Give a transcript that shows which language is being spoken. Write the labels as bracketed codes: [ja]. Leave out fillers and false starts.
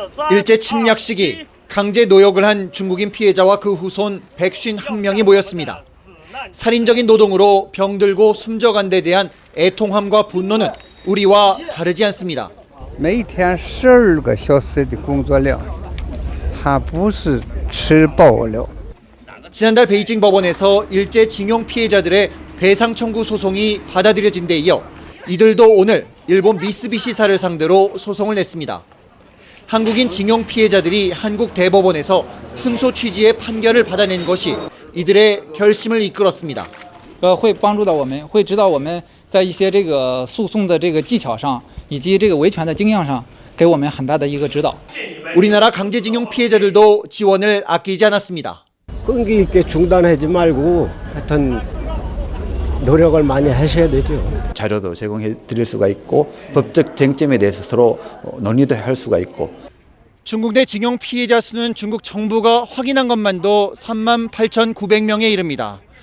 [ko] 일제 침략 시기 강제 노역을 한 중국인 피해자와 그 후손 151명이 모였습니다. 살인적인 노동으로 병들고 숨져간 데 대한 애통함과 분노는 우리와 다르지 않습니다. [zh] 每天12个小时的工作量还不是吃饱了。 [ko] 지난달 베이징 법원에서 일제 징용 피해자들의 배상 청구 소송이 받아들여진 데 이어 이들도 오늘 일본 미쓰비시사를 상대로 소송을 냈습니다. 한국인 징용 피해자들이 한국 대법원에서 승소 취지의 판결을 받아낸 것이 이들의 결심을 이끌었습니다. [zh] 会帮助到我们，会指导我们在一些这个诉讼的这个技巧上，以及这个维权的经验上，给我们很大的一个指导。 [ko] 우리나라 강제징용 피해자들도 지원을 아끼지 않았습니다. 끈기 있게 중단하지 말고 하여튼 노력을 많이 하셔야 되죠. 자료도 제공해 드릴 수가 있고 법적 쟁점에 대해서 서로 논의도 할 수가 있고. 중국 내 징용 피해자 수는 중국 정부가 확인한 것만도 38,900명에 이릅니다.